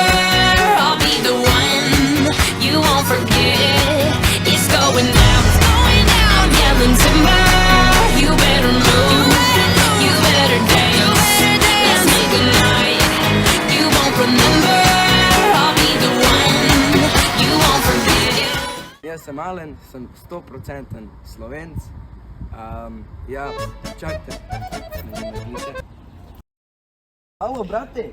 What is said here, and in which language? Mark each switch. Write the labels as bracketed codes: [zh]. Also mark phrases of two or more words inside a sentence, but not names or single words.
[en] I'll be the one you won't forget. It's going down. It's going down. I'm yelling timber. You better move. You better dance. Let's make a night you won't remember. I'll be the one you won't forget. [sl] Jaz sem Alen, sem 100% Slovenc. Ja, čakajte. Alo, brate.